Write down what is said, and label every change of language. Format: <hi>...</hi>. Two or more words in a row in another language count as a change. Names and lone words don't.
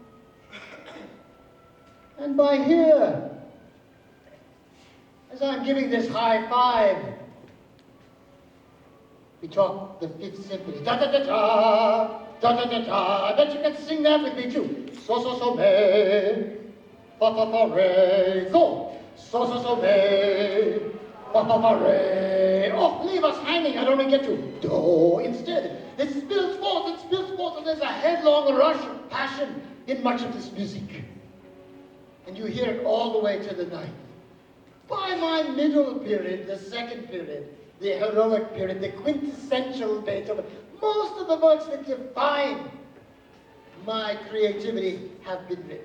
<en>And by here, as I'm giving this high five, we talk the 5th Symphony. Da-da-da-da, da-da-da-da. I bet you can sing that with me too. So, me. Fa-fa-fa-re. Go. So, me. Fa-fa-fa-re. Oh, leave us hanging. I don't want to get to do. Instead, it spills forth, and there's a headlong rush of passion in much of this music. And you hear it all the way to the 9th. By my middle period, the 2nd period, the heroic period, the quintessential Beethoven, most of the works that define my creativity have been written.</en>